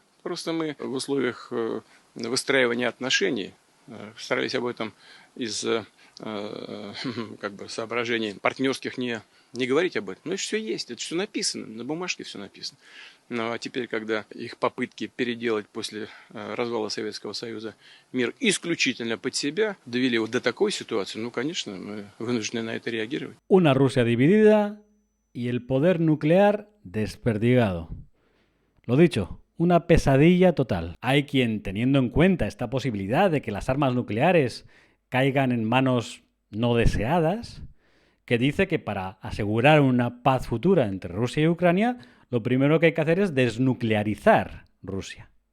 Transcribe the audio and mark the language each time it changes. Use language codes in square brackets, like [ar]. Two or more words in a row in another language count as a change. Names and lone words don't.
[ru] Просто мы в условиях выстраивания отношений старались об этом из как бы соображений партнерских не говорить об этом. Но это все есть, это все написано, на бумажке все написано. Ну а теперь, когда их попытки переделать после развала Советского Союза мир исключительно под себя довели вот до такой ситуации, ну, конечно, мы вынуждены на это реагировать. [es] Una Rusia dividida y el poder nuclear desperdigado. Lo dicho, una pesadilla total. Hay quien, teniendo en cuenta esta posibilidad de que las armas nucleares caigan en manos no deseadas, que dice que para asegurar una paz futura entre Rusia y Ucrania, lo primero que hay que hacer es desnuclearizar Rusia.